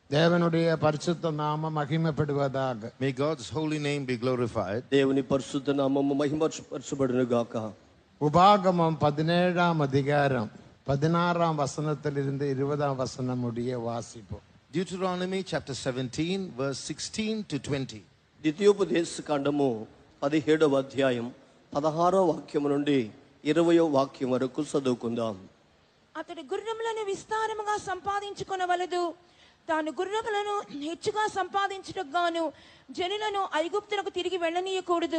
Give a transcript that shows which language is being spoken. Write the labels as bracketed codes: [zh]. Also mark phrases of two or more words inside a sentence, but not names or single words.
[ta] தேவனுடைய பரிசுத்த நாமம் மகிமைப்படுவதாக. [en] May God's holy name be glorified. [te] దేవుని పరిశుద్ధ నామము మహిమపరచబడును గాక. [ta] உபாகமம் 17ஆம் அதிகாரம் 16ஆம் வசனத்திலிருந்து 20ஆம் வசனம் முடிய வாசிப்போம். [en] Deuteronomy chapter 17 verse 16 to 20. [te] ద్వితీయోపదేశ కాండము 17వ అధ్యాయం 16వ వాక్యం నుండి 20వ వాక్యం వరకు చదువుకుందాం. అతడు గుర్రములను విస్తారముగా సంపాదించుకొనవలదు. తాను గుర్రములను హెచ్చుగా సంపాదించుటకు గాను జనులను ఐగుప్తులకు తిరిగి వెళ్ళనీయకూడదు.